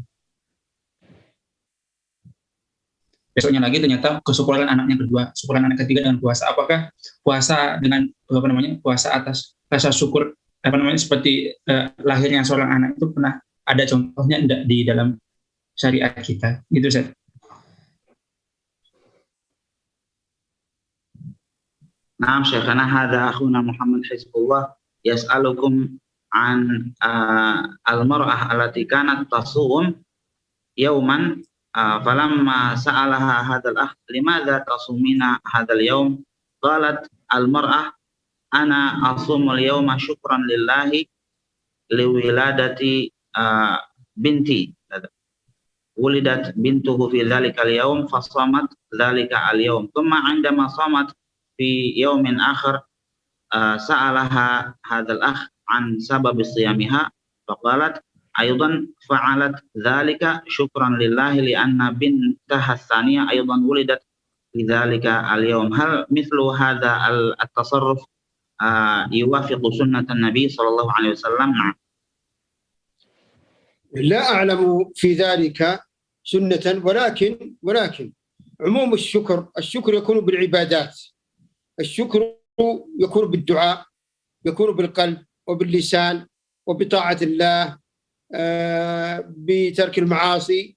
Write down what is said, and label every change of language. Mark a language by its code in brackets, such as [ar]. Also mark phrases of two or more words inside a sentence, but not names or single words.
[id] Besoknya lagi ternyata kesyukuran anaknya kedua, syukuran anak ketiga dengan puasa. Apakah puasa dengan puasa atas rasa syukur seperti lahirnya seorang anak itu pernah ada contohnya enggak di dalam syariat kita? Gitu, Ustaz. [ar] نعم، شيخنا هذا أخونا محمد حزب الله يسألكم عن المرأة التي كانت تصوم يوما فلما سألها هذا الأخ لماذا تصومين هذا اليوم قالت المرأة أنا أصوم اليوم شكرا لله لولادة بنتي ولدت بنته في ذلك اليوم فصامت ذلك اليوم ثم عندما صامت في يوم آخر سألها هذا الأخ عن سبب صيامها فقالت أيضا فعلت ذلك شكرا لله لأن بنتها الثانية أيضا ولدت في ذلك اليوم. هل مثل هذا التصرف يوافق سنة النبي صلى الله عليه وسلم? لا أعلم في ذلك سنة ولكن عموم الشكر يكون بالعبادات. الشكر يكون بالدعاء، يكون بالقلب وباللسان وبطاعة الله، بترك المعاصي.